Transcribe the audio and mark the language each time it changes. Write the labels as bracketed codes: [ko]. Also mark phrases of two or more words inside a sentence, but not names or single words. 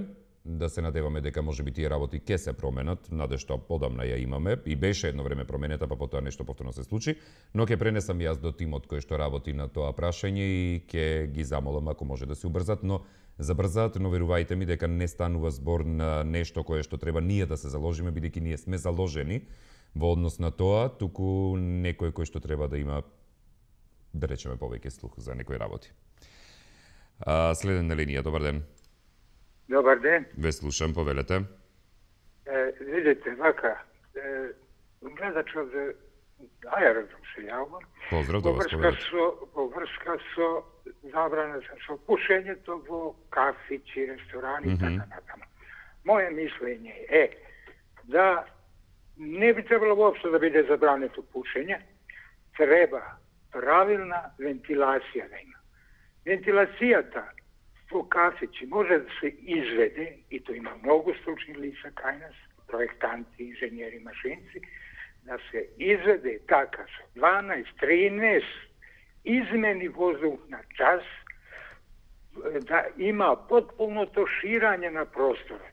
[mk] Да се надеваме дека може би тие работи ќе се променат, надешта подамна ја имаме и беше едно време променета, па потоа нешто повторно се случи, но ќе пренесам јас до тимот кој што работи на тоа прашање и ќе ги замолам ако може да се убрзат, но забрзаат, но верувајте ми дека не станува збор на нешто кое што треба ние да се заложиме, бидејќи ние сме заложени во однос на тоа, туку некој кој што треба да има, да речеме, повеќе слух за некои работи. Следен на линија, добар ден. Добар ден. Ве слушам, повелете. Видите, вака, гледачот за аеродром се јавам. Поздрав до вас, повелете. Во врска со забрана са пушењето во кафиќи, ресторани и тако натамо. [sr] Moje mišljenje je da ne bi trebalo uopšte da bude zabranjeno pušenje, treba pravilna ventilacija da ima. Ventilacijata po kafići može da se izvede, i to ima mnogo stručnih lica [mk] кај нас, [sr] projektanti, inženjeri, mašinci, da se izvede taka sa 12-13 izmeni vozduh na čas, da ima potpuno toširanje na prostore.